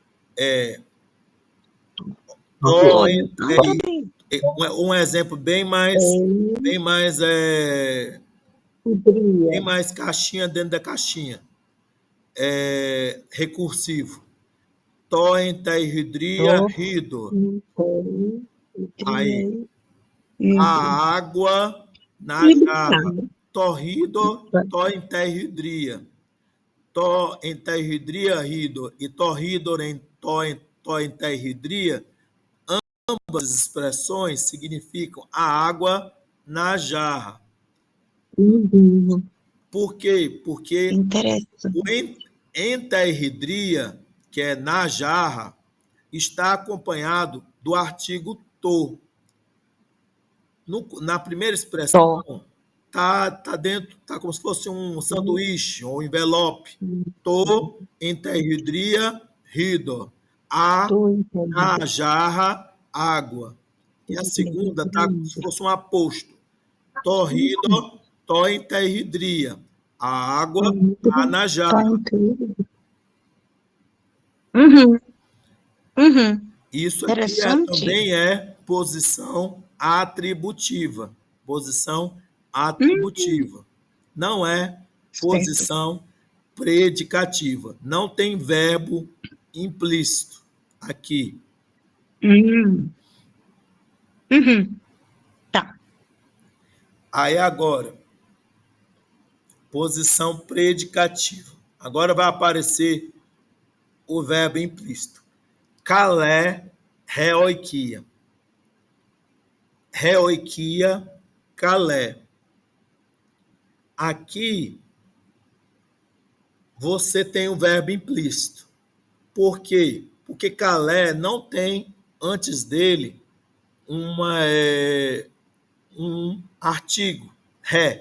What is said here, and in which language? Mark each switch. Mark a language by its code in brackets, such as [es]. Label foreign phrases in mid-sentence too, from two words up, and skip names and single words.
[pt] Um exemplo bem mais caixinha dentro da caixinha. [el] Recursivo. τὸ ἐν τῇ ὑδρίᾳ ὕδωρ. [pt] Aí, a água na jarra. [el] τὸ ὕδωρ τὸ ἐν τῇ ὑδρίᾳ. τὸ ἐν τῇ ὑδρίᾳ ὕδωρ. E τὸ ὕδωρ τὸ ἐν τῇ ὑδρίᾳ. [pt] Ambas expressões significam a água na jarra. Por quê? Porque o enterridria, que é na jarra, está acompanhado do artigo to. Na primeira expressão, tá dentro, tá como se fosse um sanduíche ou um envelope. [el] τὸ ἐν τῇ ὑδρίᾳ ὕδωρ. [pt] A, na jarra, água. E a segunda tá como se fosse um aposto. [el] τὸ ὕδωρ τὸ ἐν τῇ ὑδρίᾳ. [pt] A água tá na jarra. Isso aqui também é posição atributiva. Posição atributiva. Não é posição predicativa. Não tem verbo implícito aqui. Tá. Aí agora, posição predicativa. Agora vai aparecer o verbo implícito. [el] καλὴ ἡ οἰκία. ἡ οἰκία καλή. [pt] Aqui, você tem o verbo implícito. Por quê? Porque kalé não tem, antes dele, um artigo, ré.